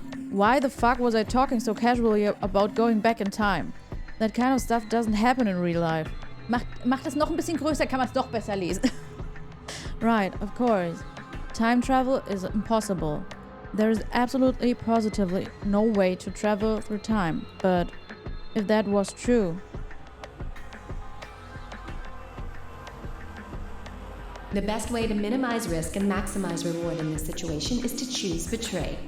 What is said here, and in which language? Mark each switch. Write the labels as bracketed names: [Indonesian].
[English] Why the fuck was I talking so casually about going back in time? That kind of stuff doesn't happen in real life. [German] Mach das noch ein bisschen größer, kann man es doch besser lesen. [English] Right, of course. Time travel is impossible. There is absolutely, positively no way to travel through time. But if that was true... The best way to minimize risk and maximize reward in this situation is to choose betray.